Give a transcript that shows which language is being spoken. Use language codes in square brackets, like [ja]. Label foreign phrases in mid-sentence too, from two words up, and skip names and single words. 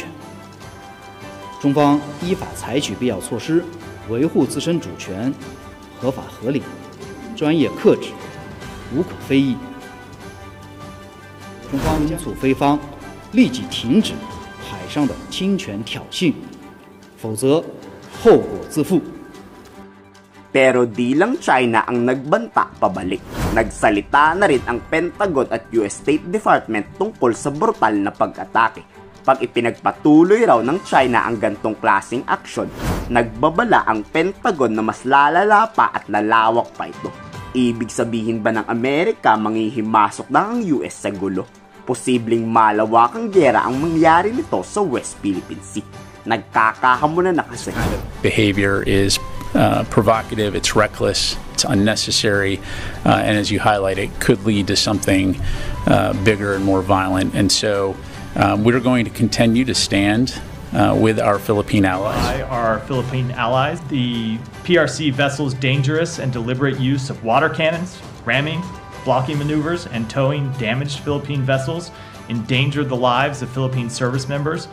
[zh] 中方依法采取必要措施，维护自身主权，合法合理，专业克制，无可非议。中方敦促菲方立即停止海上的侵权挑衅，否则后果自负。 [tl] Pero di lang China ang nagbanta pabalik. Nagsalita na rin ang Pentagon at US State Department tungkol sa brutal na pag-atake. Pag ipinagpatuloy raw ng China ang gantong klaseng aksyon, nagbabala ang Pentagon na mas lalala pa at lalawak pa ito. Ibig sabihin ba ng Amerika manghihimasok na ang US sa gulo? Posibleng malawakang giyera ang mangyari nito sa West Philippine Sea. Nagkakahamunan na kasi. [en] Behavior is provocative, it's reckless, it's unnecessary, and as you highlight, it could lead to something bigger and more violent. And so we're going to continue to stand with our Philippine allies. Our Philippine allies, the PRC vessels' dangerous and deliberate use of water cannons, ramming, blocking maneuvers, and towing damaged Philippine vessels endanger the lives of Philippine service members.